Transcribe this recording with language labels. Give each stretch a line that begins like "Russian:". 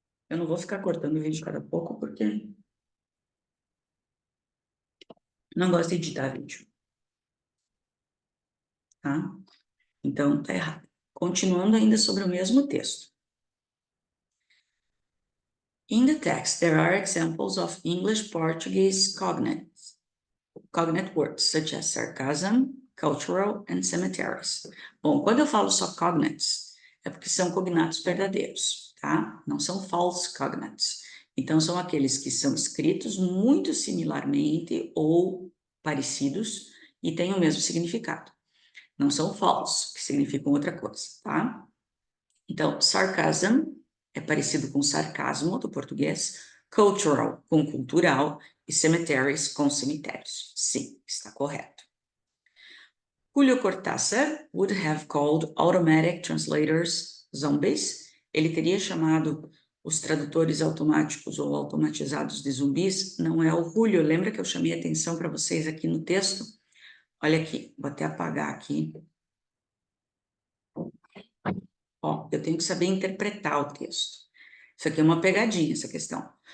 Portuguese: Eu não vou ficar cortando o vídeo cada pouco, porque não gosto de editar vídeo. Tá? Então, tá errado. Continuando ainda sobre o mesmo texto.
English: In the text, there are examples of English-Portuguese cognate words, such as sarcasm, cultural, and cemeteries.
Portuguese: Bom, quando eu falo só cognates, é porque são cognatos verdadeiros, tá? Não são false cognates. Então, são aqueles que são escritos muito similarmente ou parecidos e têm o mesmo significado. Não são false, que significam outra coisa, tá? Então, sarcasm é parecido com sarcasmo do português, cultural com cultural e cemeteries com cemitérios. Sim, está correto.
English: Julio Cortázar would have called automatic translators zombies.
Portuguese: Ele teria chamado os tradutores automáticos ou automatizados de zumbis. Não é o Julio. Lembra que eu chamei a atenção para vocês aqui no texto? Olha aqui, vou até apagar aqui. Ó, eu tenho que saber interpretar o texto. Isso aqui é uma pegadinha, essa questão.